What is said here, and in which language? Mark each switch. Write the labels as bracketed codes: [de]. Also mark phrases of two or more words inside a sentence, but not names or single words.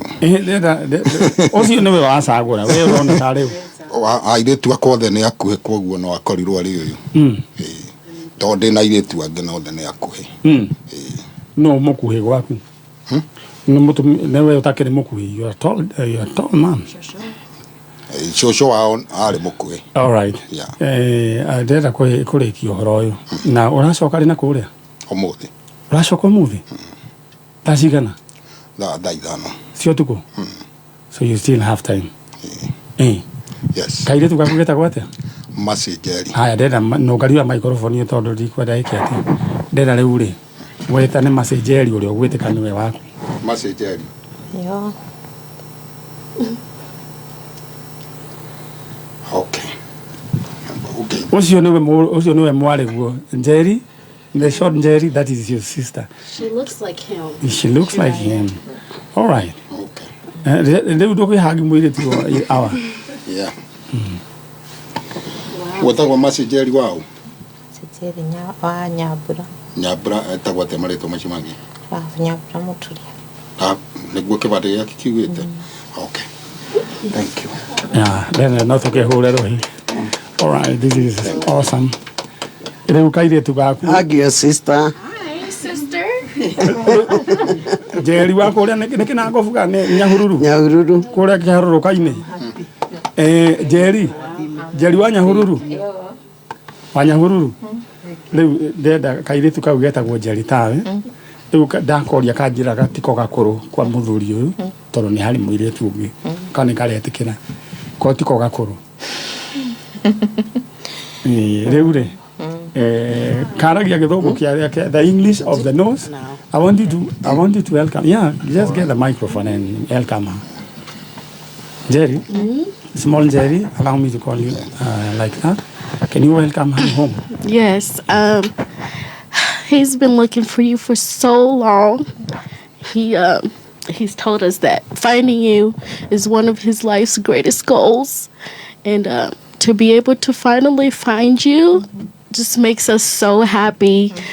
[ki] ũcio nĩwe wacagũra we ũrona tarĩ airĩtu akothe nĩ akuhĩ koguo no akorirwo arĩ ũyũ tondũ ndĩna airĩtu angĩ na othe nĩ akuhĩ no mũkuhĩ gwaku nĩwe ũtakĩrĩ mũkuhĩ [en] you are tall man [ki] cũcũ wao arĩ mũkuhĩ alright ndĩrenda kũrĩkia ũhoro ũyũ na ũracoka rĩ na kũrĩa ũmũthĩ ũracoka ũmũthĩ thaa cigana thaa ithano cia ũtukũ [en] so you still have time [ki] yes kairĩtu gaku getagwo atĩa Mercy Njeri haya ndenda nũngariwa microphone tondũ ndikwenda ĩke atĩ ndenda rĩu rĩ wetane Mercy Njeri ũrĩa ũgwĩtĩka nĩwe waku Mercy Njeri yo okay ucio nĩwe mwarĩguo Njeri [en] the short Njeri that is your sister she looks like him all right [ki] rĩu ndũkwĩhangi mũirĩtu awa yeah wetagwo Mercy Njeri wao Njeri wa Nyambura etagwo atĩa marĩtwa macio mangĩ Nyambura Mũturia nĩguo kĩbandĩ gĩake kiugĩte [en] okay thank you [ki] then no tũkĩhũre rũhi [en] all right this is awesome [ki] rĩu kairĩtu gaku agio sister Njeri wa kũrĩa nĩ kĩnangobu kana nĩ Nyahururu kũrĩa kĩharũrũka-inĩ Njeri wa Nyahururu rĩu ndenda kairĩtu kau getagwo Njeri tawe rĩu ndakoria kanjĩra gatiko gakũrũ kwa mũthuri ũyũ tondũ nĩ harĩ mũirĩtu ũngĩ kana karetĩkĩra ko tiko gakũrũ rĩu rĩ karagia gĩthũngũ kĩa [en] the English of the North I want you to welcome just get the microphone and welcome her Njeri small Njeri allow me to call you like that can you welcome her home yes he's been looking for you for so long he's told us that finding you is one of his life's greatest goals and to be able to finally find you just makes us so happy.